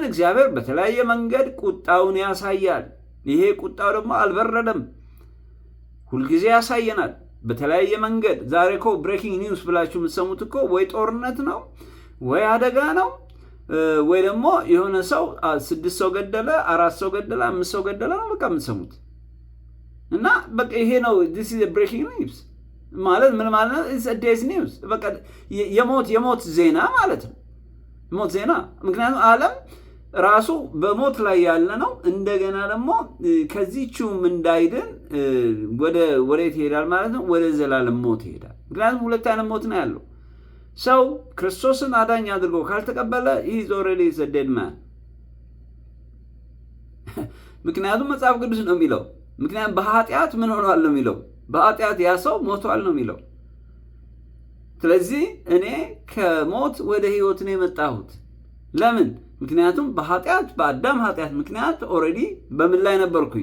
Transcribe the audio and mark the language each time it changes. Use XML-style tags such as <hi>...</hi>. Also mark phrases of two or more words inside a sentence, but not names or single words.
<am>እግዚአብሔር በተለያየ መንገድ ቁጣውን ያሳያል። ይሄ ቁጣው ደግሞ አልበረደም፣ ሁልጊዜ ያሳየናል በተለያየ መንገድ። ዛሬ እኮ</am> <en>breaking news</en> <am>ብላችሁ የምትሰሙት እኮ ወይ ጦርነት ነው ወይ አደጋ ነው ወይ ደግሞ የሆነ ሰው 6 ሰው ገደለ፣ 4 ሰው ገደለ፣ 5 ሰው ገደለ ነው በቃ የምትሰሙት። እና በቃ ይሄ ነው</am> <en>this is a breaking news</en> <am>ማለት ምን ማለት ነው?</am> <en>it's a day's news</en> <am>በቃ የሞት ዜና ማለት ነው። ሞት ዜና። ምክንያቱም ዓለም ራሱ በሞት ላይ ያለ ነው። እንደገና ደግሞ ከዚህችም እንዳይድን ወዴት ይሄዳል ማለት ነው? ወደ ዘላለም ሞት ይሄዳል። ምክንያቱም ሁለት አይነት ሞት ነው ያለው። ሰው ክርስቶስን አዳኝ አድርጎ ካልተቀበለ</am> <en>he is already a dead man።</en> <am>ምክንያቱም መጽሐፍ ቅዱስ ነው የሚለው። ምክንያቱም በኃጢአት ምን ሆኗል ነው የሚለው? በኃጢአት ያ ሰው ሞቷል ነው የሚለው። ስለዚህ እኔ ከሞት ወደ ህይወት ነው የመጣሁት። ለምን? ምክንያቱም በአዳም ኃጢአት ምክንያት ኦልሬዲ በምን ላይ ነበርኩኝ?</am>